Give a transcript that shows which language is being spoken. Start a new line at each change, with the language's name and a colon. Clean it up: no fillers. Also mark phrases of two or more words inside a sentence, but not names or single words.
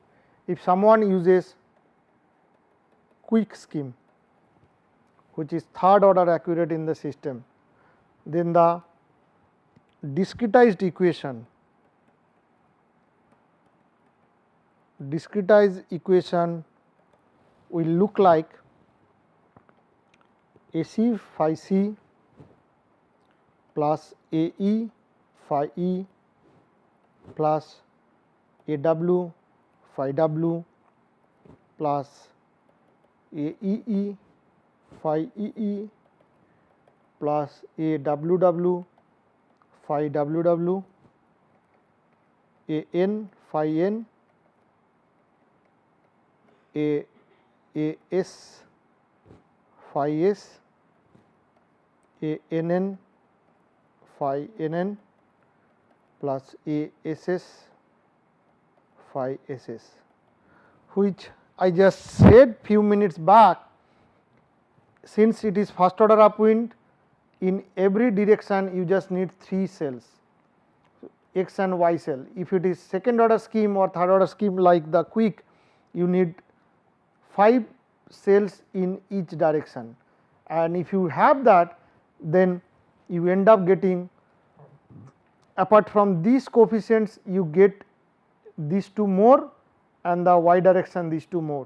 English: If someone uses quick scheme, which is third order accurate in the system, then the discretized equation will look like A c phi c plus A e phi e plus A w phi w plus A e e phi e e plus A w w phi w w, A n phi n, A s phi s, A n n phi n n plus A s s phi s s, which I just said few minutes back. Since it is first order upwind, in every direction you just need 3 cells, x and y cell. If it is second order scheme or third order scheme like the quick, you need 5 cells in each direction, and if you have that, then you end up getting, apart from these coefficients, you get these 2 more and the y direction these 2 more.